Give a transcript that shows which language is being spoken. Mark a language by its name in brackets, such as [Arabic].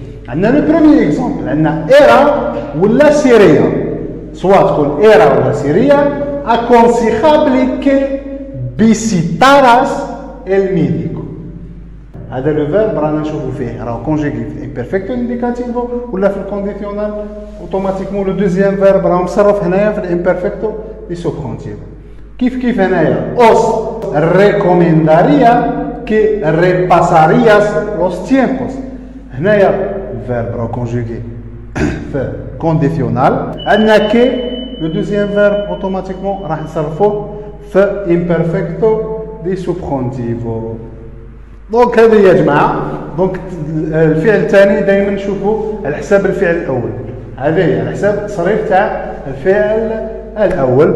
[Arabic] عندنا لو بروميير اكزومبل عندنا ايرا ولا سيريا، سوا تكون ايرا ولا سيريا [Spanish] aconsejable que visitaras el médico. [Arabic] هذا لو فيرب رانا نشوفو فيه راه كونجوغي في الامبيرفكتو انديكاتيفو ولا في الكونديسيونال. اوتوماتيكمون لو دوزيام فيرب راه مصرف هنايا في الامبيرفكتو دي سوبرونتيفو. كيف هنايا [Spanish] os recomendaría que repasarías los tiempos. [Arabic] هنايا الفيرب راه كونجوغي في كونديسيونال. عندنا كي لو دوزيام فيرب اوتوماتيكمون راح نصرفوه في امبيرفكتو دي سوبرونتيفو. دونك هذه يا جماعه. دونك الفعل الثاني دائما نشوفوا على حساب الفعل الاول. هذه هي على حساب التصريف تاع الفعل الاول.